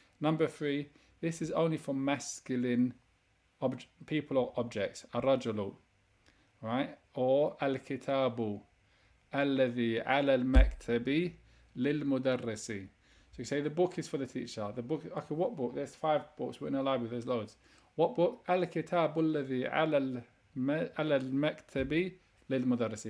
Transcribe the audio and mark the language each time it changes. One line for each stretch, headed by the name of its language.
English: Number 3, this is only for masculine people or objects.
Arabic: الرجل, right? Or الكتاب الذي على المكتب للمدرس.
English: So you say the book is for the teacher. The book, okay, what book? There's 5 books. We're in a library, there's loads. What book?
Arabic: الكتاب الذي على المكتب للمدرس.